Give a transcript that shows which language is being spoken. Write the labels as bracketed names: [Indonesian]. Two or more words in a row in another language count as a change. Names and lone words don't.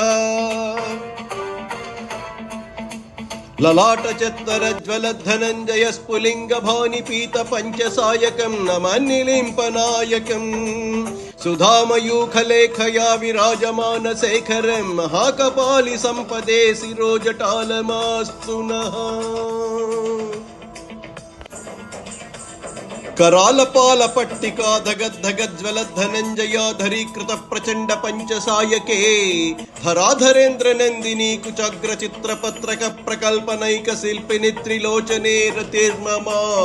[Sanskrit] లలాట చత్తర జ్వల ధనంజయ స్ఫులింగ భాని పీత పంచసాయకం నమన్నిలింపనాయకం సుధామయూఖలేఖయా విరాజమాన శేఖరం మహాకపాలి సంపదే శిరోజటాలమాస్తు నః. करालपाल पट्टिका धगद्धगज्ज्वल धनंजयाधरीकृत प्रचंड पंचसायके धराधरेन्द्र नंदिनी कुचाग्र चित्रपत्रक प्रकल्पनैक शिल्पिनि त्रिलोचने रतिर्ममा.